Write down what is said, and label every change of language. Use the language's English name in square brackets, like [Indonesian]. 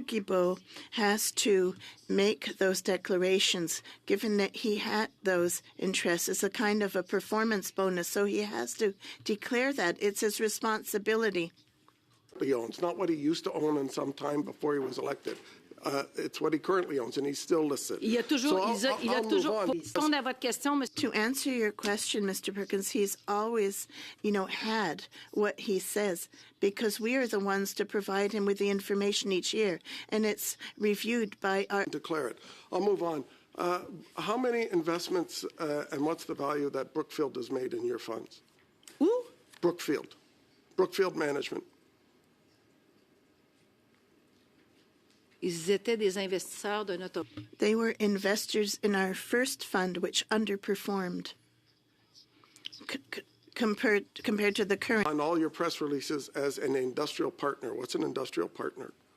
[English] Guilbeault has to make those declarations, given that he had those interests. It's a kind of a performance bonus, so he has to declare that. It's his responsibility. He owns, not what he used to own in some time before he was elected. It's what he currently owns, and he's still listed. [French] Il y a toujours, pour répondre à votre question, monsieur. [English] To answer your question, Mr. Perkins, he's always, had what he says, because we are the ones to provide him with the information each year, and it's reviewed by our... Declare it. I'll move on. How many investments and what's the value that Brookfield has made in your funds? [French] Où? [English] Brookfield Management. [French] Ils étaient des investisseurs de notre... [English] They were investors in our first fund, which underperformed compared to the current. On all your press releases as an industrial partner. What's an industrial partner?